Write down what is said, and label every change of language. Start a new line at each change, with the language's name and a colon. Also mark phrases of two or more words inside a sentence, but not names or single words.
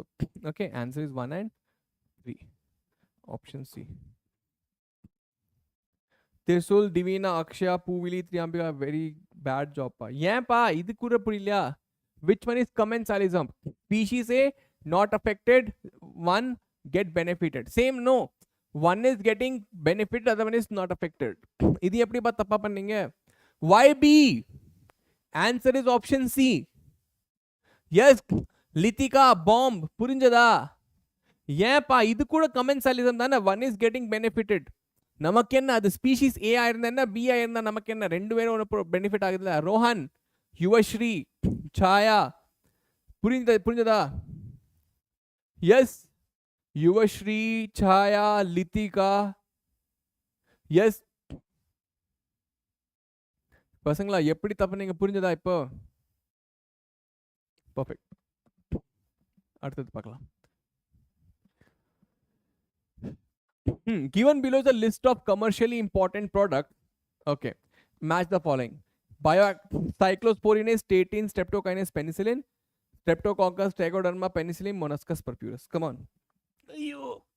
English: Okay, answer is 1 and 3. Option C. Tirsul, Divina, Akshaya, Puvili, Triambika, very bad job pa.
Tamil: Yeah pa, idu kura purilla.
English: Which one is commensalism? Species A not affected, one get benefited. Same no. One is getting benefit, other one is not affected.
Tamil: இது எப்படி பா தப்பு பண்ணீங்க?
English: Why B? Answer is option C. Yes, Litika, bomb,
Tamil: புரிஞ்சதா? ஏன்பா இது கூட கமென்சாலிசம் தானே.
English: One is getting benefitted.
Tamil: நமக்கு என்ன, அது
English: species A
Tamil: ஆயிருந்தா என்ன, பி ஆயிருந்தா நமக்கு என்ன, ரெண்டு பேரும் ஒன்று பெனிஃபிட் ஆகுதுல்ல. ரோஹன், யுவஸ்ரீ, சாயா, புரிஞ்சதா? எஸ், யுவஸ்ரீ, சாயா, லித்திகா. எஸ் பசங்களா, எப்படி தப்பு நீங்க புரிஞ்சதா இப்போ? பர்ஃபெக்ட். அடுத்தது பார்க்கலாம்.
English: Given below is a list of commercially important products. Okay, match the following: cyclosporinase, statin, streptokinase, penicillin, streptococcus, trichoderma, penicillin, monoscus purpurus. Come on.
Tamil: Ayyo.